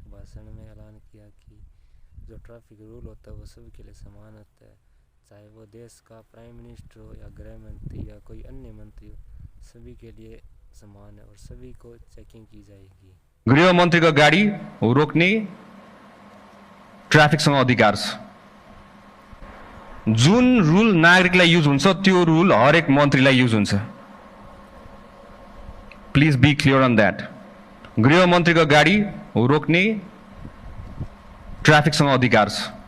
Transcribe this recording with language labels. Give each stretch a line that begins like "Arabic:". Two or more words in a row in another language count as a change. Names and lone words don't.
Hindi: भाषण में ऐलान किया कि जो
English: traffic rule
Hindi: होता है वो सभी के लिए समान होता है, चाहे वो देश का
English: prime minister
Hindi: हो या गृह मंत्री या कोई अन्य मंत्री हो, सभी के लिए समान है और सभी को चेकिंग की जाएगी।
Nepali: गृह मन्त्रीको गाडी रोक्ने ट्राफिकसँग अधिकार छ। जुन रुल नागरिकलाई युज हुन्छ त्यो रुल हरेक मन्त्रीलाई युज हुन्छ।
English: please be clear on that.
Nepali: गृह मन्त्रीको गाडी रोक्ने ट्राफिकसँग अधिकार छ।